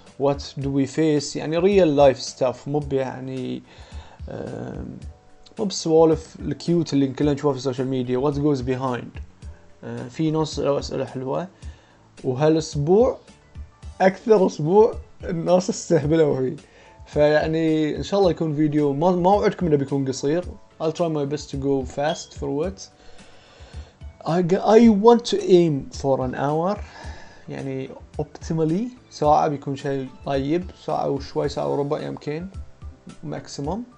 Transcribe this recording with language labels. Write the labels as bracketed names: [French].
[English] what do we face، [Arabic] يعني [English] real life stuff، [Arabic] مو يعني مو بسوالف الكيوت اللي كلنا نشوفها في السوشيال ميديا. [English] what goes behind. [Arabic] في ناس سألوا أسئلة حلوة، وهالأسبوع أكثر أسبوع الناس استهبلوا فيه. فيعني إن شاء الله يكون فيديو، ما أوعدكم إنه بيكون قصير. [English] I'll try my best to go fast through it. I want to aim for an hour، [Arabic] يعني optimally ساعة بيكون شيء طيب، ساعة وشوي، ساعة وربع يمكن maximum.